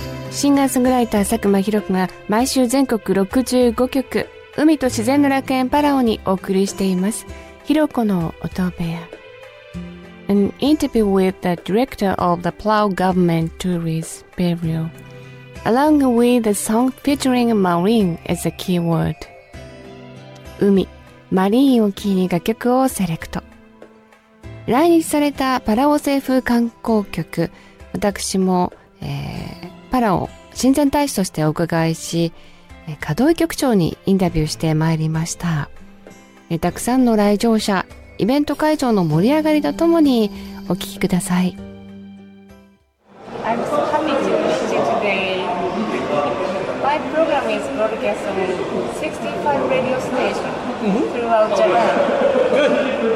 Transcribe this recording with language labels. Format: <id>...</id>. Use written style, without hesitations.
<ja>シンガーソングライター佐久間宏が毎週全国65曲海と自然の楽園パラオにお送りしています。ヒロコの音部屋。</ja> <en>An interview with the director of the Palau government tourism bureau along with the song featuring marine as a keyword.</en> <ja>海、マリーンをキーに楽曲をセレクト。来日されたパラオ政府観光局、私も、パラオ親善大使としてお伺いし、可動局長にインタビューしてまいりました。たくさんの来場者、イベント会場の盛り上がりとともにお聞きください。</ja> <en>I'm so happy to meet you today. My program is broadcast on 65 radio stations throughout Japan.</en>